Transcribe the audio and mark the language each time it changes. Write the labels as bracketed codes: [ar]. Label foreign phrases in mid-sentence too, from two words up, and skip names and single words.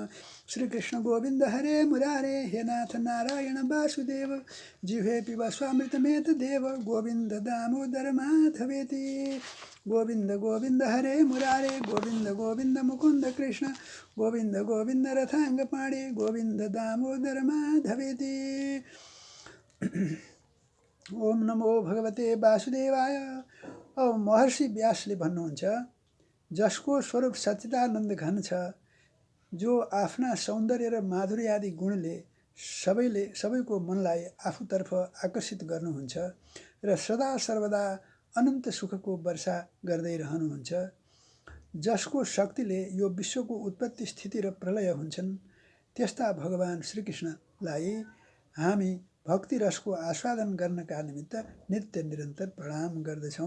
[sa] श्रीकृष्ण गोविन्द हरे मुरारे हे नाथ नारायण वासुदेव जिह्वे पिब स्वामृतमेतदेव गोविन्द दामोदर माधवेति। गोविन्द गोविन्द हरे मुरारे गोविन्द गोविन्द मुकुन्द कृष्ण गोविन्द गोविन्द रथाङ्गपाणे गोविन्द दामोदर माधवेति। ओम नमो भगवते वासुदेवाय। [ne] अब महर्षि व्यासले भन्नुहुन्छ, जसको स्वरूप सच्चिदानन्द घन छ, जो आफ्ना सौन्दर्य र माधुर्य आदि गुणले सबैको मनलाई आफूतर्फ आकर्षित गर्नुहुन्छ र सदा सर्वदा अनन्त सुखको वर्षा गर्दै रहनुहुन्छ, जसको शक्तिले यो विश्वको उत्पत्ति स्थिति र प्रलय हुन्छन्, त्यस्ता भगवान श्रीकृष्णलाई हामी भक्ति रसको आस्वादन गर्नका निमित्त नित्य निरन्तर प्रणाम गर्दछौँ।